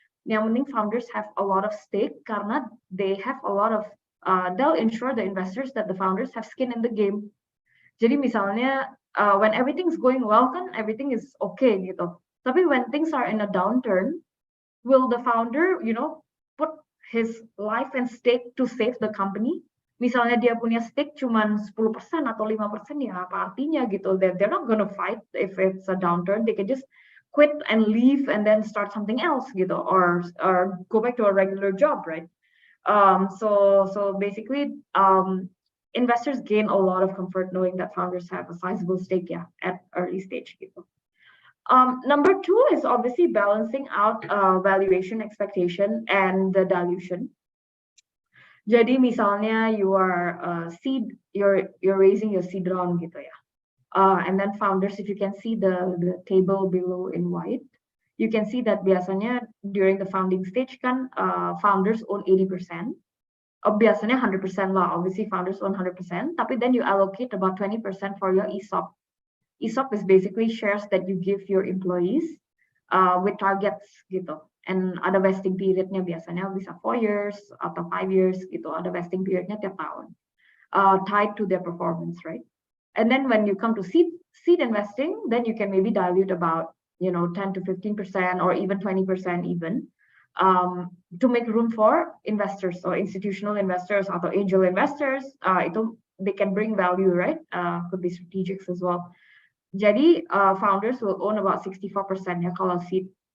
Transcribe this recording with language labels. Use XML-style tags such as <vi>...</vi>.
<id>Yang penting</id> <en>founders have a lot of stake karena they have a lot of they'll ensure the investors that the founders have skin in the game. Jadi misalnya when everything's going well kan everything is okay gitu. Tapi when things are in a downturn, will the founder, put his life and stake to save the company?</en> <id>Misalnya dia punya stake cuman 10% atau 5% ya apa artinya gitu.</id> <en>They're not gonna fight if it's a downturn. They can just quit and leave and then start something else gitu, or go back to a regular job, right? So basically, investors gain a lot of comfort knowing that founders have a sizable stake at early stage gitu. Number two is obviously balancing out valuation expectation and the dilution. Jadi misalnya you are seed, you're raising your seed round gitu ya, and then founders, if you can see the table below in white, you can see that biasanya during the founding stage kan founders own 80%. Biasanya 100% lah, obviously founders own 100%, tapi then you allocate about 20% for your ESOP. ESOP is basically shares that you give your employees with targets gitu.</en> <id>And ada vesting periodnya biasanya bisa 4 years atau 5 years gitu. Ada vesting periodnya tiap tahun,</id> <en>tied to their performance, right? And then when you come to seed investing, then you can maybe dilute about 10 to 15% or even 20% even to make room for investors or institutional investors atau angel investors. Itu they can bring value, right? Could be strategics as well. Jadi founders will own about 64% ya kalau seed.</en>